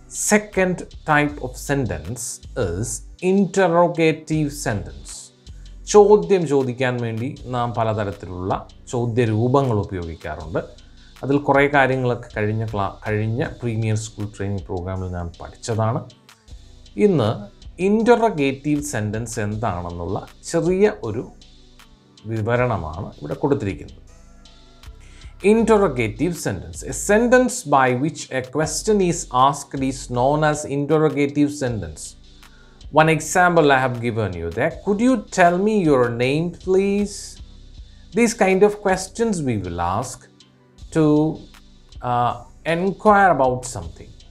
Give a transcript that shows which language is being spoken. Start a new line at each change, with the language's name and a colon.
English: Second type of sentence is interrogative sentence.
Malayalam: ചോദ്യം ചോദിക്കാൻ വേണ്ടി നാം പലതരത്തിലുള്ള ചോദ്യരൂപങ്ങൾ ഉപയോഗിക്കാറുണ്ട്. അതിൽ കുറേ കാര്യങ്ങളൊക്കെ കഴിഞ്ഞ പ്രീമിയർ സ്കൂൾ ട്രെയിനിങ് പ്രോഗ്രാമിൽ ഞാൻ പഠിച്ചതാണ്. ഇന്ന് ഇൻ്ററഗേറ്റീവ് സെൻറ്റൻസ് എന്താണെന്നുള്ള ചെറിയ ഒരു വിവരണമാണ് ഇവിടെ കൊടുത്തിരിക്കുന്നത്.
English: Interrogative sentence. A sentence by which a question is asked is known as interrogative sentence. One example I have given you there. Could you tell me your name, please? These kind of questions we will ask to inquire about something.